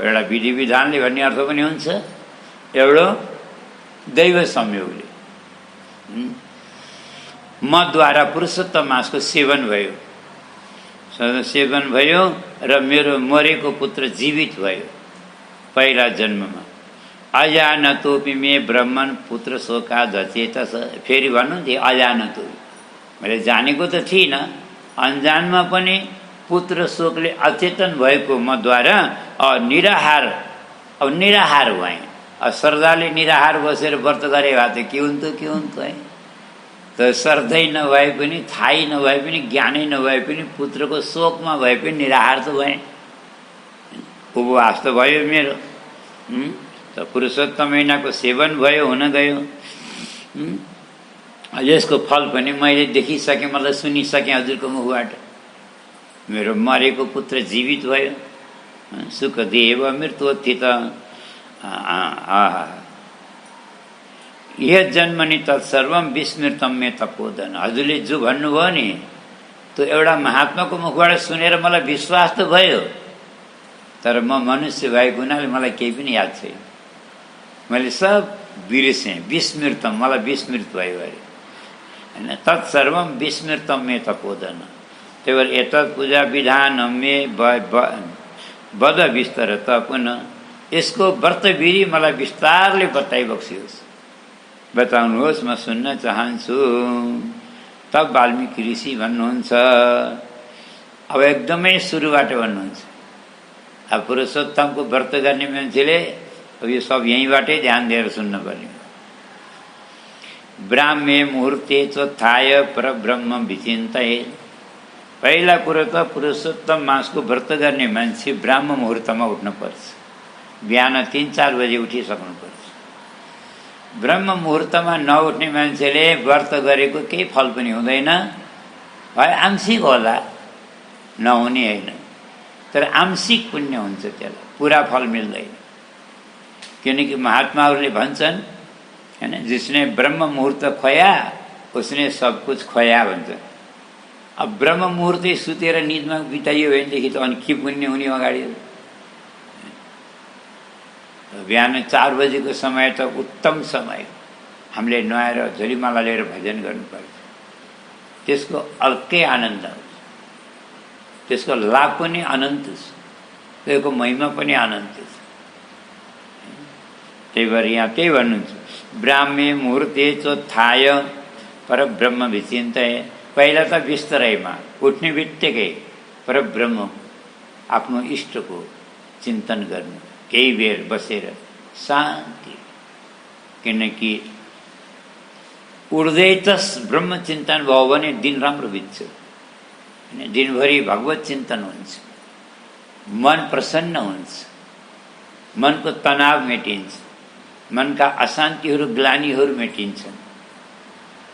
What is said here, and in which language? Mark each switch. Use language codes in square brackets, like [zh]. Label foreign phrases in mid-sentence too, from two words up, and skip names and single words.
[ne] एउटा विधि विधानले भन्ने अर्थ पनि हुन्छ, एउटा दैव संयोगले। मद्वारा पुरुषोत्तम मासको सेवन भयो र मेरो मरेको पुत्र जीवित भयो पहिला जन्ममा। [sa] अजानतोपि मे ब्रह्मन् पुत्र शोका दचेतस। [ne] फेरि भन्नुहुन्थ्यो अजानतो, मैले जानेको त थिइनँ, अन्जानमा पनि पुत्र शोकले अचेतन भएको मद्वारा निराहार भएँ। श्रद्धाले निराहार बसेर व्रत गरे भए त के हुन्थ्यो है। त श्रद्धै नभए पनि, थाहै नभए पनि, ज्ञानै नभए पनि, पुत्रको शोकमा भए पनि निराहार त भएँ, उपवास त भयो मेरो। त पुरुषोत्तम महिनाको सेवन भयो, हुन गयो। यसको फल पनि मैले देखिसकेँ, मतलब सुनिसकेँ हजुरको मुखबाट। मेरो मरेको पुत्र जीवित भयो, [sa] सुखदेव मृत्योत्थित। यह जन्मनि तत्सर्वम विस्मृतम मे तपोधन। [ne] हजुरले जो भन्नुभयो नि, त्यो एउटा महात्माको मुखबाट सुनेर मलाई विश्वास त भयो, तर म मनुष्य भएको हुनाले मलाई केही पनि याद छैन। मैले सब बिर्सेँ, विस्मृतम, मलाई विस्मृत भयो अरे, हैन? [sa] तत्सर्वम विस्मृतम मे तपोधन। [ne] त्यही भएर [sa] एतत् पूजा विधान मे बद विस्तार त पुनः। [ne] यसको व्रत विधि मलाई विस्तारले बताइबक्सियोस्, बताउनुहोस्, म सुन्न चाहन्छु। तब वाल्मीकि ऋषि भन्नुहुन्छ, अब एकदमै सुरुबाट भन्नुहुन्छ। अब पुरुषोत्तमको व्रत गर्ने मान्छेले अब यो सब यहीँबाटै ध्यान दिएर सुन्नुपर्ने। [sa] ब्राह्मे मुहुर्ते चोत्थाय परब्रह्म विचिन्तये। [ne] पहिला कुरो त पुरुषोत्तम मासको व्रत गर्ने मान्छे ब्राह्म मुहुर्तमा उठ्नुपर्छ। बिहान 3-4 बजे उठिसक्नुपर्छ। ब्रह्म मुहुर्तमा नउठ्ने मान्छेले व्रत गरेको केही फल पनि हुँदैन। है आंशिक होला, नहुने होइन, तर आंशिक पुण्य हुन्छ, त्यसलाई पुरा फल मिल्दैन। किनकि महात्माहरूले भन्छन्, हैन, [hi] जिसने ब्रह्म मुहुर्त खोया उसने सब कुछ खोया भन्छ। [ne] अब ब्रह्म मुहुर्तै सुतेर निदमा बिताइयो भनेदेखि त अनि के पुण्य हुने अगाडि। बिहान 4 बजेको समय त उत्तम समय, हामीले नुहाएर झोलीमाला लिएर भजन गर्नुपर्छ। त्यसको अर्कै आनन्द हुन्छ, त्यसको लाभ पनि अनन्त छ, त्यसको महिमा पनि अनन्त छ। त्यही भएर यहाँ त्यही भन्नुहुन्छ, [sa] ब्राह्मे मुहुर्ते चोत्थाय परब्रह्म विचिन्तये। [ne] पहिला त बिस्तरैमा उठ्ने बित्तिकै परब्रह्म आफ्नो इष्टको चिन्तन गर्नु, केही बेर बसेर शान्ति। किनकि उठ्दै त ब्रह्म चिन्तन भयो भने दिन राम्रो बित्छ, दिनभरि भगवत चिन्तन हुन्छ, मन प्रसन्न हुन्छ, मनको तनाव मेटिन्छ, मनका अशान्तिहरू ग्लानीहरू मेटिन्छन्।